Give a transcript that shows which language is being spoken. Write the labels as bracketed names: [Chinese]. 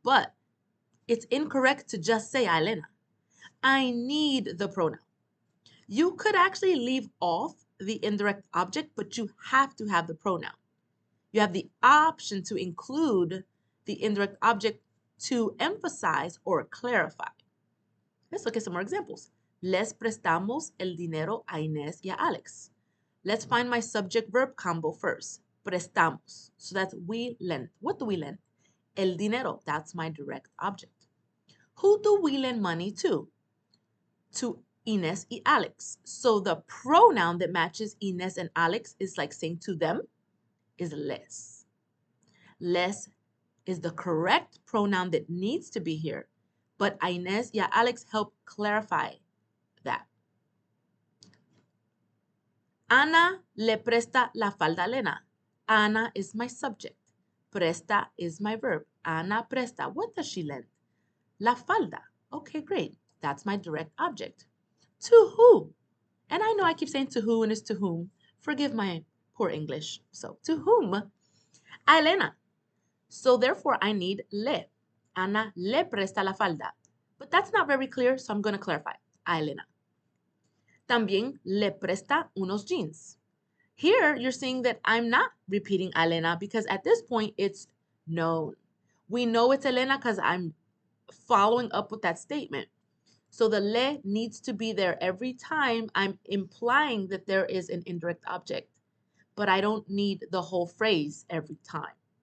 [English] But it's incorrect to just say a Elena. I need the pronoun. You could actually leave off the indirect object, but you have to have the pronoun. You have the option to include the indirect object to emphasize or clarify. Let's look at some more examples. [Spanish] Les prestamos el dinero a Inés y a Alex. [English] Let's find my subject-verb combo first. Prestamos. So that's we lend. What do we lend? El dinero. That's my direct object. Who do we lend money to? To Inés y Alex. So the pronoun that matches Inés and Alex is like saying to them is les. Les is the correct pronoun that needs to be here, but Inés y Alex help clarify that. [Spanish] Ana le presta la falda a Elena. [English] Ana is my subject. Presta is my verb. Ana presta. What does she lend? La falda. Okay, great. That's my direct object. To who? And I know I keep saying to who and it's to whom. Forgive my poor English. So, to whom? A Elena. So, therefore, I need le. [Spanish] Ana le presta la falda. [English] But that's not very clear, so I'm going to clarify. [Spanish] A Elena. También le presta unos jeans. [English] Here, you're seeing that I'm not repeating a Elena because at this point, it's known. We know it's Elena because I'm following up with that statement. So the le needs to be there every time I'm implying that there is an indirect object, but I don't need the whole phrase every time.